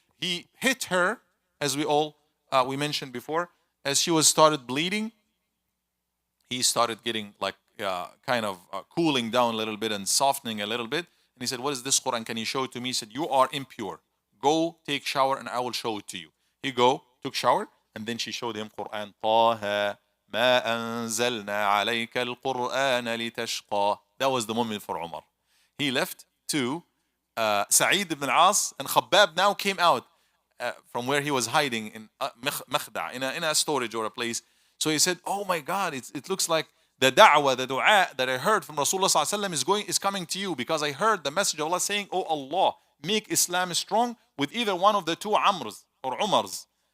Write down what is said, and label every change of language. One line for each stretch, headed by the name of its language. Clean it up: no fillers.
English: He hit her, as we mentioned before, as she started bleeding. He started getting like cooling down a little bit and softening a little bit. And he said, what is this Quran? Can you show it to me? He said, you are impure. Go take shower and I will show it to you. He took shower, and then she showed him Quran.
Arabic: طه ما أنزلنا عليك القرآن لتشقى.
English: That was the moment for Umar. He left to Sa'id ibn al-As, and Khabbab now came out from where he was hiding in Makhda, in a storage or a place. So he said, oh my God, it looks like the da'wah, the dua that I heard from Rasulullah sallallahu alaihi wasallam is coming to you, because I heard the message of Allah saying, oh Allah, make Islam strong with either one of the two Amrs or Umars.